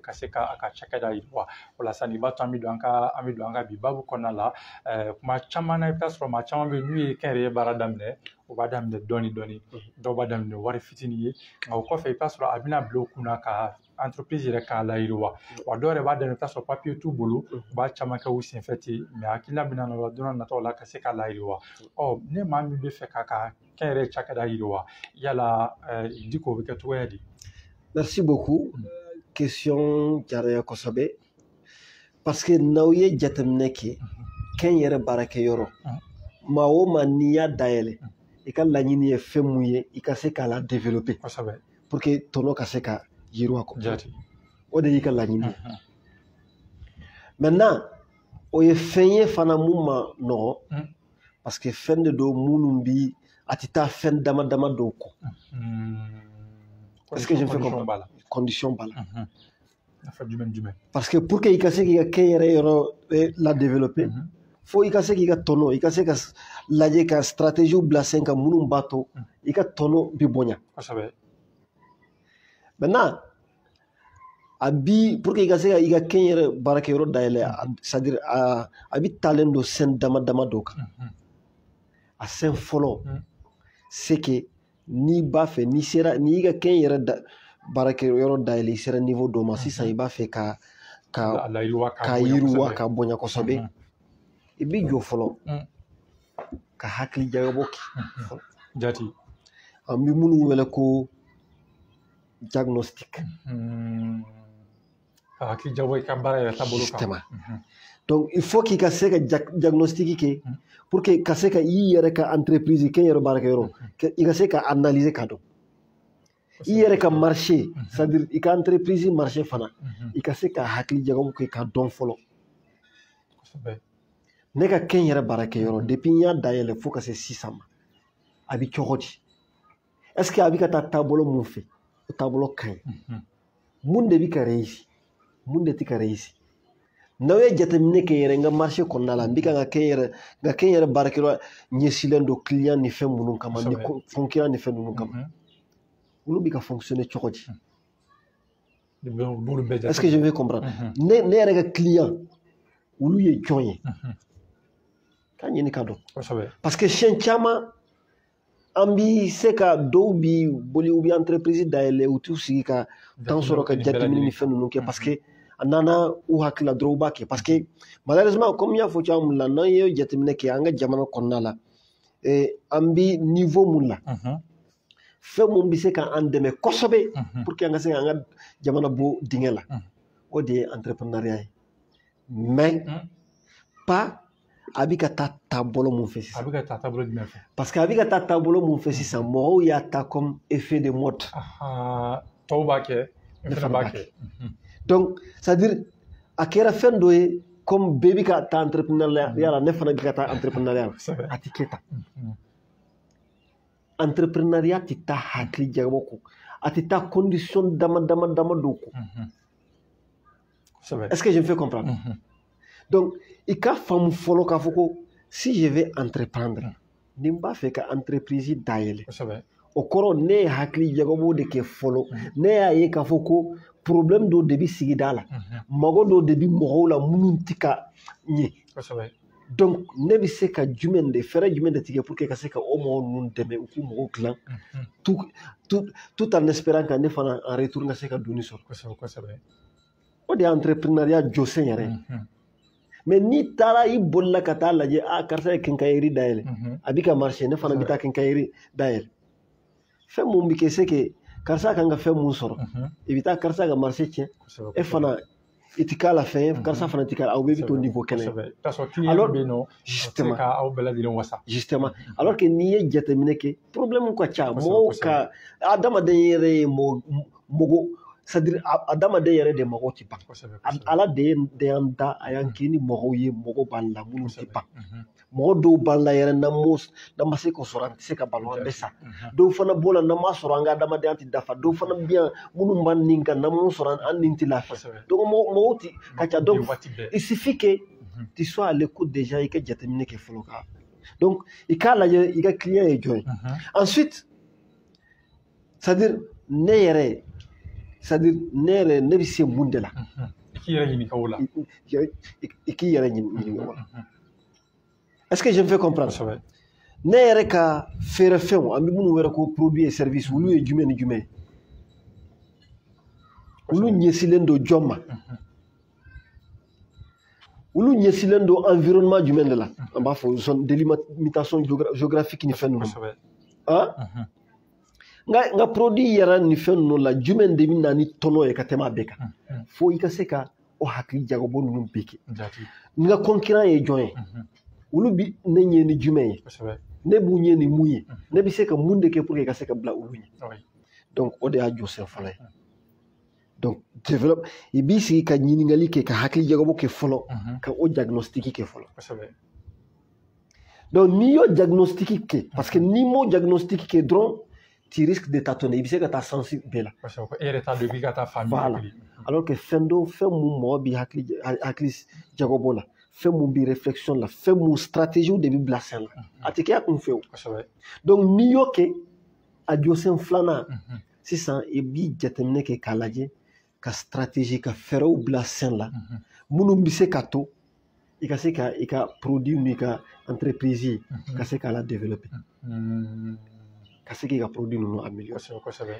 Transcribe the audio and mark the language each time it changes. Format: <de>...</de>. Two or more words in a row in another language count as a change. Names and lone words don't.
<bm>ka se ka a ka cakɛda yiriwa o la sa nin b'a to an bɛ don an ka bi babu kɔnɔna la kuma caman na i bɛ taa sɔrɔ maa caman bɛ yen n'u ye kɛnyɛrɛye baara daminɛ o b'a daminɛ dɔɔni dɔɔni dɔw b'a daminɛ wari fitinin ye nka o kɔfɛ i bɛ taa sɔrɔ a bɛna bila u kunna ka entreprise yɛrɛ k'a layiriwa wa dɔw yɛrɛ b'a daminɛ i bɛ taa sɔrɔ papier t'u bolo u b'a caman kɛ u senfɛ ten mais hakilina bɛ na o la don n'a nataw la ka se k'a layiriwa ne maa min bɛ fɛ k'a ka kɛnyɛrɛye cakɛda yiriwa yala Diko o bɛ kɛ cogoya di.</bm> <fr>Merci beaucoup</fr> <bm>question diyara n ye kosɛbɛ</bm> <fr>parce que</fr> <bm>n'aw ye jateminɛ kɛ kɛnyɛrɛ baarakɛyɔrɔ maa o maa n'i y'a dayɛlɛ i ka laɲini ye fɛn mun ye i ka se k'a la développer</bm> <fr>pour que</fr> <bm>tɔnɔ ka se ka yiriwa o de y'i ka laɲini maintenant o ye fɛn ye fana mun ma nɔgɔ</bm> <fr>parce que</fr> <bm>fɛn de don minnu bi a tɛ taa fɛn dama dama dɔw kɔ</bm> <fr>est-ce que je me fais comprendre condition</fr> <bm>b'a la</bm> <fr>parce que pour que</fr> <bm>i ka se k'i ka kɛ yɛrɛ yɔrɔ la développer fo i ka se k'i ka tɔnɔ i ka se ka lajɛ ka stratégie bila sen kan minnu b'a to i ka tɔnɔ bi bonya maintenant a bi</bm> <fr>pour que</fr> <bm>i ka se ka i ka kɛ yɛrɛ baarakɛyɔrɔ dayɛlɛ</bm> <fr>c'est-à-dire</fr> <bm>a bi talen don sen dama dama dɔw kan a sen fɔlɔ</bm> <fr>c'est que</fr> <bm>n'i b'a fɛ n'i y'i ka kɛ yɛrɛ baarakɛyɔrɔ dayɛlɛ i sera niveau dɔ ma sisan i b'a fɛ ka yiriwa ka bonya kosɛbɛ i bi jɔ fɔlɔ ka hakili jagabɔ kɛ jati an bi minnu wele ko diagnostic ka hakili jagabɔ i ka baara yɛrɛ taabolo kan</bm> <fr>donc il faut</fr> <bm>k'i ka se ka diagnostic kɛ</bm> <fr>pour que</fr> <bm>ka se ka i yɛrɛ ka entreprise kɛ yɛrɛ baarakɛyɔrɔ i ka se ka analyser ka dɔn i yɛrɛ ka</bm> <fr>marché c'est-à-dire</fr> <bm>i ka</bm> <fr>entreprise marché</fr> <bm>fana i ka se ka hakili jagabɔ kɛ ka dɔn fɔlɔ ne ka kɛ yɛrɛ baarakɛyɔrɔ depuis n y'a dayɛlɛ fo ka se sisan ma a bi cogo di</bm> <fr>est-ce que</fr> <bm>a bi ka taa taabolo mun fɛ o taabolo ka ɲi mun de bi ka réussir mun de tɛ ka réussir n'aw ye jateminɛ kɛ yɛrɛ n ka marché kɔnɔna la n bɛ ka n ka kɛ yɛrɛ baarakɛyɔrɔ ɲɛsilen don client ni fɛn minnu kama ni concurrent ni fɛn ninnu kama olu bɛ ka fonctionner cogo di</bm> <fr>est-ce que je vais comprendre</fr> <bm>ne yɛrɛ ka client olu ye jɔn ye k'a ɲini ka dɔn parce que siɲɛ caman an bi se ka dɔw bi boli u bi entreprise dayɛlɛ u t'u sigi ka temps sɔrɔ ka jateminɛ ni fɛn ninnu kɛ</bm> <fr>parce que</fr> <bm>a nana u hakili la dɔrɔn u b'a kɛ</bm> <fr>parce que malheureusement comme</fr> <bm>n y'a fɔ cogoya min na n'an ye jateminɛ kɛ an ka jamana kɔnɔna la an bi niveau mun na fɛn mun bɛ se k'an dɛmɛ kosɛbɛ</bm> <fr>pour que</fr> <bm>an ka se k'an ka jamana bɔ dingɛ la o de ye entrepreneuriat ye</bm> <fr>mais pas</fr> <bm>a bɛ ka taa taabolo mun fɛ sisan</bm> <fr>parce que</fr> <bm>a bɛ ka taa taabolo mun fɛ sisan mɔgɔw y'a ta</bm> <fr>comme effet de mode</fr> <bm>tɔw b'a kɛ ne fana b'a kɛ</bm> <fr>donc c'est-à-dire</fr> <bm>a kɛra fɛn dɔ ye comme bɛɛ bɛ ka taa entrepreneuriat la ne fana bɛ ka taa entrepreneuriat la a tɛ kɛ tan entrepreneuriat tɛ taa hakili jagabɔ kɔ a tɛ taa condition dama dama dɔw kɔ</bm> <fr>est-ce que je me fais comprendre donc</fr> <bm>i ka faamu fɔlɔ k'a fɔ ko</bm> <fr>si je vais entreprendre</fr> <bm>ni n b'a fɛ ka entreprise dayɛlɛ o kɔrɔ ne ye hakili jagabɔ de kɛ fɔlɔ ne y'a ye k'a fɔ ko problème dɔw de bɛ sigida la mago dɔw de bɛ mɔgɔw la minnu tɛ ka ɲɛ donc ne bɛ se ka fɛɛrɛ jumɛn de tigɛ</bm> <fr>pour que</fr> <bm>ka se ka o mɔgɔw ninnu dɛmɛ u k'u mɔgɔw dilan</bm> <fr>tout en espérant que</fr> <bm>ne fana</bm> <fr>en retour</fr> <bm>ka se ka donni sɔrɔ o de ye entrepreneuriat jɔsen yɛrɛ ye mais n'i taara i bolila ka taa lajɛ karisa ye quincaillerie dayɛlɛ a bɛ ka marché ne fana bɛ taa quincaillerie dayɛlɛ fɛn mun bɛ kɛ</bm> <fr>c'est que</fr> <bm>karisa kan ka fɛn mun sɔrɔ i bɛ taa karisa ka marché tiɲɛ e fana i tɛ k'a la fɛn ye karisa fana tɛ k'a la aw bɛɛ bɛ to niveau kɛnɛ</bm> <fr>justement alors que</fr> <bm>n'i ye jateminɛ kɛ problème ka ca mɔgɔw ka adamaden yɛrɛ ye mɔgɔ</bm> <fr>c'est-à-dire</fr> <bm>adamaden yɛrɛ de mɔgɔw tɛ ban ala de y'an da a y'an kɛ ni mɔgɔw ye mɔgɔ b'an la minnu tɛ ban mɔgɔ dɔw b'an la yɛrɛ n'an ma se k'o sɔrɔ an tɛ se ka balo an bɛ sa dɔw fana b'o la n'an m'a sɔrɔ an ka adamadenya tɛ dafa dɔw fana bɛ yan minnu b'an nin kan n'an m'o sɔrɔ an nin tɛ lafiya donc mɔgɔw tɛ ka ca</bm> <fr>donc il suffit que tu sois à l'écoute déjà</fr> <bm>i ka jateminɛ kɛ fɔlɔ ka donc i k'a lajɛ i ka client ye jɔn ye</bm> <fr>ensuite c'est-à-dire</fr> <bm>ne yɛrɛ ne bɛ se mun de la i k'i yɛrɛ ɲininka o la i k'i yɛrɛ ɲininka o la</bm> <fr>est-ce que je me fais comprendre</fr> <bm>ne yɛrɛ ka feerefɛnw an bɛ minnu wɛrɛ ko</bm> <fr>produit et service</fr> <bm>olu ye jumɛn ni jumɛn ye olu ɲɛsilen don jɔn ma olu ɲɛsilen don environnement jumɛn de la an b'a fɔ</bm> <fr>zone délimitation géographique</fr> <bm>ni fɛn ninnu nka produit yɛrɛ ni fɛn ninnu la jumɛn de bɛ na ni tɔnɔ ye ka tɛmɛ a bɛɛ kan fo i ka se ka o hakili jagabɔ ninnu bɛɛ kɛ n ka concurrent ye jɔn ye olu bi ne ɲɛ ni jumɛn ye ne b'u ɲɛ ni mun ye ne bɛ se ka mun de kɛ</bm> <fr>pour que</fr> <bm>ka se ka bila olu ɲɛ donc o de y'a jɔsen fɔlɔ ye</bm> <fr>Donc, développe. Et bien,</fr> <bm>si ka ɲininkali kɛ ka hakili jagabɔ kɛ fɔlɔ ka o diagnostic kɛ fɔlɔ. Donc, n'i y'o diagnostic kɛ,</bm> <fr>parce que</fr> <bm>n'i m'o diagnostic kɛ dɔrɔn,</bm> <fr>tu risques de tâtonner.</fr> <bm>I bɛ se ka taa sens bɛɛ la. Voilà.</bm> <fr>Alors que</fr> <bm>fɛn mun mɔgɔ b'i hakili jagabɔ la, fɛn mun b'i réflexion la, fɛn mun stratégie de b'i bila sen la, a tɛ kɛ a kun fɛ o. Donc, n'i y'o kɛ, a jɔ sen filanan, sisan i b'i jateminɛ kɛ k'a lajɛ ka stratégie ka fɛɛrɛw bila sen la minnu bɛ se ka to i ka se ka i ka produit n'i ka entreprise ka se k'a la développer ka se k'i ka produit ninnu améliorer.</bm>